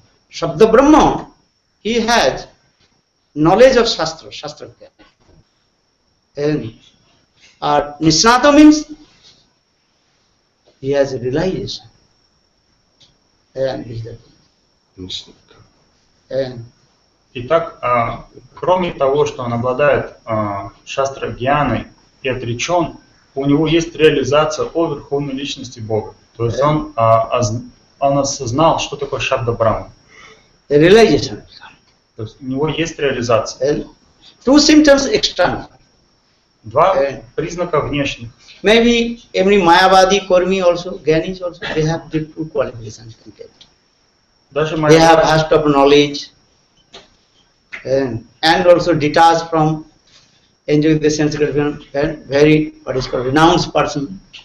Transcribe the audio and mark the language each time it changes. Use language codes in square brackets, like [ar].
[en] Shabda Brahma, he has knowledge of Shastra, Shastra. And Nisnata means he has a realization. And is that. And [ru] Итак, кроме того, что он обладает шастра-гьяной и отречен, у него есть реализация о Верховной Личности Бога. То есть он осознал, что такое Шабда-брахма. [en] realization. [ru] То есть у него есть реализация. [en] Two symptoms external. [ru] Два признака внешних. [en] Maybe every Mayavadi, Kormi also, Gyanis also, they have the two qualifications. [ru] Даже [en] They have vast of knowledge and also detached from enjoying the sense gratification and very, what is called, renounced person.